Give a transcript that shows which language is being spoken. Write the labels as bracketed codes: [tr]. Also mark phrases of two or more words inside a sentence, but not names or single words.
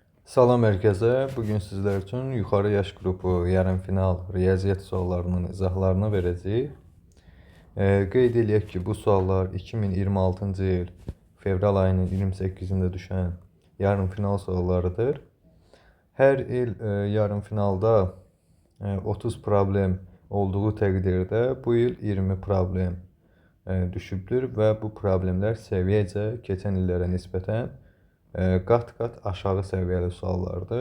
[tr] Salam herkese. Bugün sizler için yukarı yaş grubu yarım final [az] riyaziyyat suallarının izahlarını verəcəyik. Qeyd eləyək ki, bu suallar 2026-cı il fevral ayının 28-də düşən yarım final suallarıdır. Hər il yarım finalda 30 problem olduğu təqdirdə bu il 20 problem düşübdür və bu problemlər səviyyəcə keçən illərə nisbətən qat-qat aşağı səviyyəli suallardır.